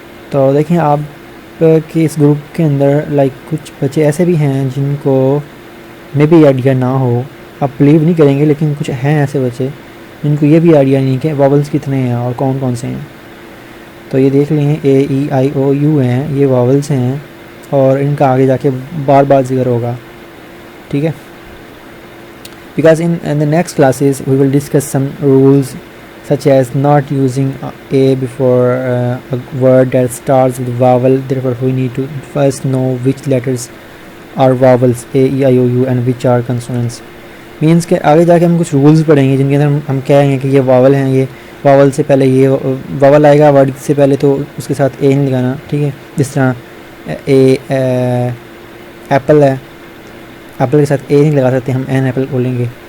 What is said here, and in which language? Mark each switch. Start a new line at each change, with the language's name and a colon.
Urdu: تو دیکھیں آپ کے اس گروپ کے اندر لائک کچھ بچے ایسے بھی ہیں جن کو میں بھی آئیڈیا نہ ہو, آپ بلیو نہیں کریں گے, لیکن کچھ ہیں ایسے بچے جن کو یہ بھی آئیڈیا نہیں کہ واولس کتنے ہیں اور کون کون سے ہیں. تو یہ دیکھ لیں اے ای آئی او یو ہیں, یہ واولس ہیں اور ان کا آگے جا کے بار بار ذکر ہوگا, ٹھیک ہے.
English: Because in the next classes we will discuss some rules such as not using a before a word that starts with vowel. Therefore we need to first know which letters are vowels, a e i o u, and which are consonants.
Urdu: Means کہ آگے جا کے ہم کچھ rules پڑھیں گے جن کے اندر ہم کہیں گے کہ یہ واول ہیں, یہ واول سے پہلے یہ واول آئے گا ورڈ سے پہلے تو اس کے ساتھ اے نہیں لگانا, ٹھیک ہے. جس طرح اے ایپل ہے, ایپل کے ساتھ اے نہیں لگا سکتے, ہم این ایپل بولیں گے.